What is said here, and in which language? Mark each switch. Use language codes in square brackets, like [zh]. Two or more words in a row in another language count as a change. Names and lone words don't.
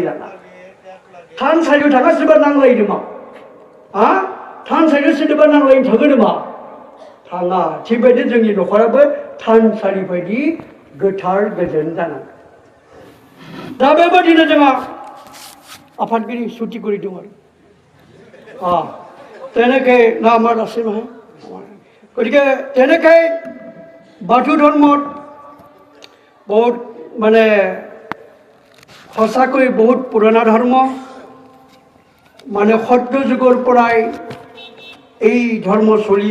[brx] लाना थानसालियाव थाङा सोरबा नांलायो नामा थानसालियाव सोरबा नांलायनो थाङो नामा थाङा थिग बेबायदि जोंनि न'खराबो थानसालि बायदि गोथार गोजोन जानांगौ दा बेबायदिनो जोंहा आफादगिरि सुथि কৰি दं आरो [as] তেনেকৈ না আমাৰ আছে নহয় গতিকে তেনেকৈ বাথৌ ধৰ্মত বহুত মানে সঁচাকৈ বহুত পুৰণা ধৰ্ম মানে সত্য যুগৰ পৰাই এই ধৰ্ম চলি